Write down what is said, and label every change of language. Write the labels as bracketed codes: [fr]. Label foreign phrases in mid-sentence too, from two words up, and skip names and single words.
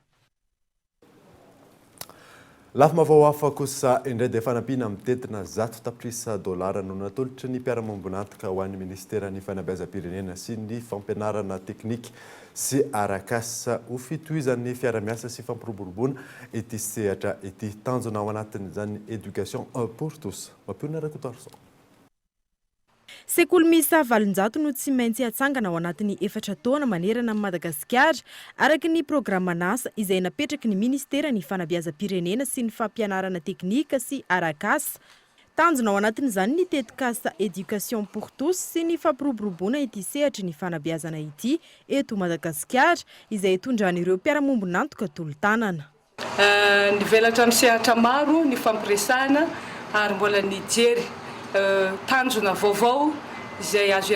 [mg] Lafim-baovao hafa kosa indray dia fanampiana mitetina 100 tapitrisa dolara no natolotry ny mpiara-mambonantoka ho an'ny ministeran'ny fanabeazam-pirenena sy ny fampianarana teknika sy arakasa ho fitohizan'ny fiara-miasa sy fampiroboroboana ity sehatra ity tanjona ao anatin'izany [fr] éducation pour tous. [mg] Mampiona Rakotoarson. sekoly miisa 700 no tsy maintsy hatsangana ao anatin'ny 4 taona manerana amin'ny Madagasikara araka ny programa NASA izay napetraky ny ministera ny fanabeazam-pirenena sy ny fampianarana teknika sy arakasa. Tanjona ao anatin'izany ny tetikasa [fr] éducation pour tous [mg] sy ny fampiroboroboana ity sehatra ny fanabeazana ity eto Madagasikara izay tondran'ireo mpiara-mombonantoka tolo-tanana. Nivelatra ny sehatra maro ny fampiresahana ary mbola nijery tanjona vaovao izay azo